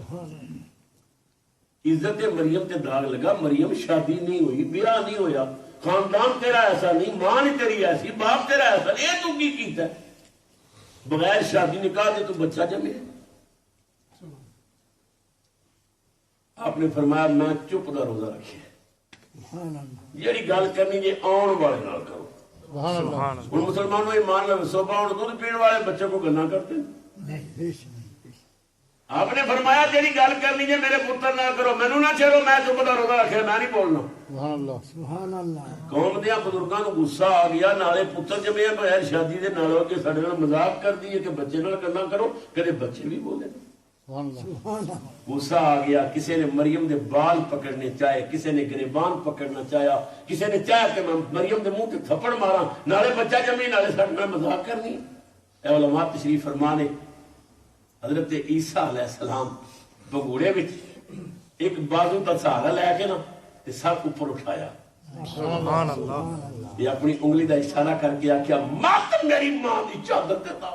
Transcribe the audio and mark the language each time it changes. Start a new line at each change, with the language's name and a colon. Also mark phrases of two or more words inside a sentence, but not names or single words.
Punjabi: عزت مریم تے داغ لگا، مریم شادی نہیں ہوئی، بیاہ نہیں ہویا، خاندان تیرا ایسا نہیں، ماں نہیں تیری ایسی، باپ تیرا ایسا، اے تو کی کیتا ہے؟ بغیر شادی نکاح دے تو بچہ جمے۔ آپ نے فرمایا میں چپ دا روزہ رکھے، جیڑی گل کرنی جی آن والے نال کرو۔ ہن مسلمانوں ایمان نال دسو باؤں دودھ پین والے بچے کو گنا کرتے ہیں؟ آپ نے فرمایا جیڑی گل کرنی جی میرے پتر نہ کرو، مینوں نہ چھیڑو، میں چپ دا روزہ رکھے، میں نہیں بولنا۔
Arabic: سبحان اللہ۔
Punjabi: قوم دیاں بزرگاں نوں غصہ آ گیا، نالے پتر جمے بغیر شادی دے نال ہو کے ساڈے نال مذاق کر دی کہ بچے نال گلاں کرو، کدے بچے بھی بولے۔ غصہ آ گیا، کسی نے مریم دے بال پکڑنے چاہے، کسی نے گریبان پکڑنا چاہیا، کسی نے چاہا کہ میں مریم دے منہ تے تھپڑ مارا، نالے بچہ جمی نالے ساڈے نال مذاق کرنی۔ اے علماء تشریف فرمانے حضرت عیسیٰ علیہ السلام بگوڑے وچ ایک بازو دا سہارا لے کے نا تے سر اوپر اٹھایا،
Arabic: سبحان اللہ،
Punjabi: یہ اپنی انگلی دا اشارہ کر کے آکھیا مات میری ماں دی چادر تے داغ۔